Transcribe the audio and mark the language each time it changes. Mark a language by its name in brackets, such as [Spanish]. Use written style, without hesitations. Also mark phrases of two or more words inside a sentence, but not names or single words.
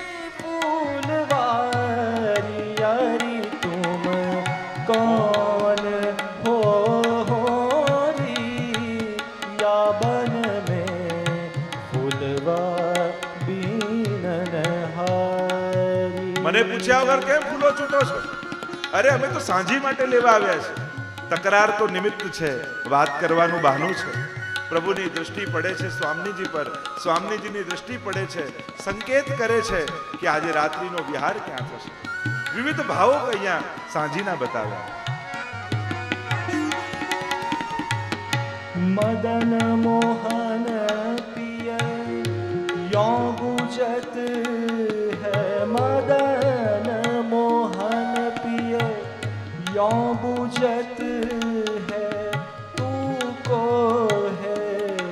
[Braj] फूलवारी यारी तुम कौन हो री या बन में फूलवा बीनन हारी. [Gujarati] મને પૂછ્યા વગર કેમ ફૂલો ચૂંટો છો? અરે અમે તો સાંજી માટે લેવા આવ્યા છે. તકરાર તો નિમિત્ત છે, વાત કરવાનું બહાનું છે. પ્રભુની દૃષ્ટિ પડે છે સ્વામીજી પર, સ્વામીજીની દૃષ્ટિ પડે છે, સંકેત કરે છે કે આજે રાત્રિનો વિહાર ક્યાં થશે. વિવિધ ભાવો અહીંયા સાંજીના બતાવ્યા. [Braj] मदन मोहन पिय यों गुजत है मदन मोहन पिय यों बुझत है तू को है